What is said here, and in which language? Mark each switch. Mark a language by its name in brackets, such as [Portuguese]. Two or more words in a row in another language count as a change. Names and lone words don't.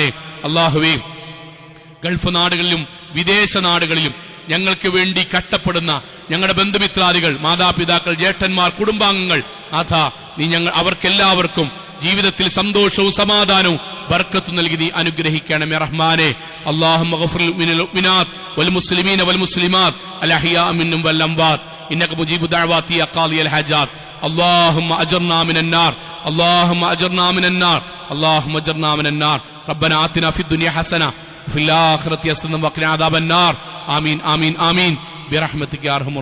[Malayalam] അള്ളാഹുവേ ഗൾഫ് നാടുകളിലും വിദേശ നാടുകളിലും ഞങ്ങൾക്ക് വേണ്ടി കഷ്ടപ്പെടുന്ന ഞങ്ങളുടെ ബന്ധുമിത്രാദികൾ, മാതാപിതാക്കൾ, ജ്യേഷ്ഠന്മാർ, കുടുംബാംഗങ്ങൾ നാഥ നീ അവർക്കെല്ലാവർക്കും ജീവിതത്തിൽ സന്തോഷവും സമാധാനവും ബർക്കത്തും നൽകി നീ അനുഗ്രഹിക്കണമേ റഹ്മാനെ. [Arabic] اللهم اغفر للمؤمنات والمسلمين والمسلمات الأحياء منهم والأموات إنك مجيب الدعوات يا قاضي الحاجات. اللهم أجرنا من النار, اللهم أجرنا من النار، اللهم أجرنا من النار. ربنا آتنا في الدنيا حسنة وفي الآخرة حسنة وقنا عذاب النار. آمين آمين آمين برحمتك يا أرحم الراحمين.